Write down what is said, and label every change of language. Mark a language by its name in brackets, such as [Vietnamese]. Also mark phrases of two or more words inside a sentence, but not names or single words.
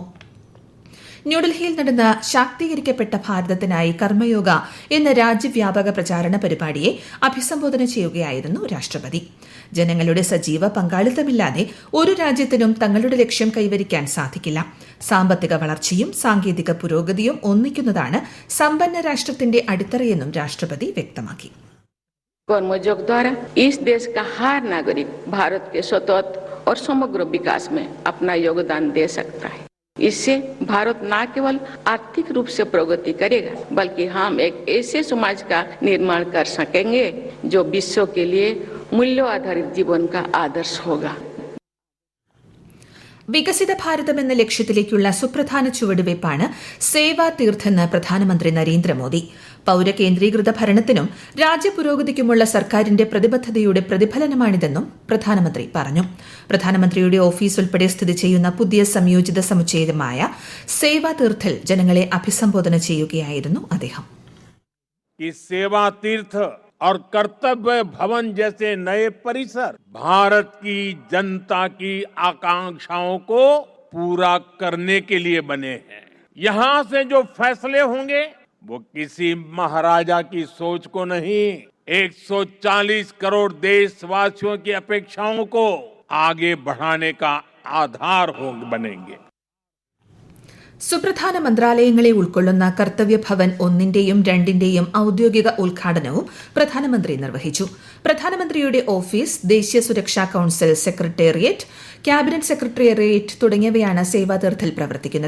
[Malayalam] ന്യൂഡൽഹിയിൽ നടന്ന ശാക്തീകരിക്കപ്പെട്ട ഭാരതത്തിനായി കർമ്മയോഗ എന്ന രാജ്യവ്യാപക പ്രചാരണ പരിപാടിയെ അഭിസംബോധന ചെയ്യുകയായിരുന്നു രാഷ്ട്രപതി. ജനങ്ങളുടെ സജീവ പങ്കാളിത്തമില്ലാതെ ഒരു രാജ്യത്തിനും തങ്ങളുടെ ലക്ഷ്യം കൈവരിക്കാൻ സാധിക്കില്ല. സാമ്പത്തിക വളർച്ചയും സാങ്കേതിക പുരോഗതിയും ഒന്നിക്കുന്നതാണ് സമ്പന്ന രാഷ്ട്രത്തിന്റെ അടിത്തറയെന്നും രാഷ്ട്രപതി വ്യക്തമാക്കി. [Hindi] कर्मयोग द्वारा इस देश का हर नागरिक भारत के स्वतंत्र और समग्र विकास में अपना योगदान दे सकता है. इससे भारत न केवल आर्थिक रूप से प्रगति करेगा, बल्कि हम एक ऐसे समाज का निर्माण कर सकेंगे जो विश्व के लिए मूल्य आधारित जीवन का आदर्श होगा. [Malayalam] വികസിത ഭാരതം എന്ന ലക്ഷ്യത്തിലേക്കുള്ള സുപ്രധാന ചുവടുവയ്പ്പാണ് സേവാ തീർത്ഥെന്ന് പ്രധാനമന്ത്രി നരേന്ദ്രമോദി. പൌരകേന്ദ്രീകൃത ഭരണത്തിനും രാജ്യപുരോഗതിക്കുമുള്ള സർക്കാരിന്റെ പ്രതിബദ്ധതയുടെ പ്രതിഫലനമാണിതെന്നും പ്രധാനമന്ത്രി പറഞ്ഞു. പ്രധാനമന്ത്രിയുടെ ഓഫീസ് ഉൾപ്പെടെ സ്ഥിതി ചെയ്യുന്ന പുതിയ സംയോജിത സമുച്ചയമായ സേവാ തീർത്ഥിൽ ജനങ്ങളെ അഭിസംബോധന ചെയ്യുകയായിരുന്നു അദ്ദേഹം. [Hindi] और कर्तव्य भवन जैसे नए परिसर भारत की जनता की आकांक्षाओं को पूरा करने के लिए बने हैं. यहाँ से जो फैसले होंगे वो किसी महाराजा की सोच को नहीं, 140 करोड़ देशवासियों की अपेक्षाओं को आगे बढ़ाने का आधार बनेंगे. [Malayalam] സുപ്രധാന മന്ത്രാലയങ്ങളെ ഉൾക്കൊള്ളുന്ന കർത്തവ്യ ഭവൻ 1ന്റെയും 2ന്റെയും ഔദ്യോഗിക ഉദ്ഘാടനവും പ്രധാനമന്ത്രി നിർവഹിച്ചു. പ്രധാനമന്ത്രിയുടെ ഓഫീസ്, ദേശീയ സുരക്ഷാ കൌൺസിൽ സെക്രട്ടേറിയറ്റ്, ക്യാബിനറ്റ് സെക്രട്ടേറിയറ്റ് തുടങ്ങിയവയാണ് സേവാതീർത്ഥിൽ പ്രവർത്തിക്കുന്നത്.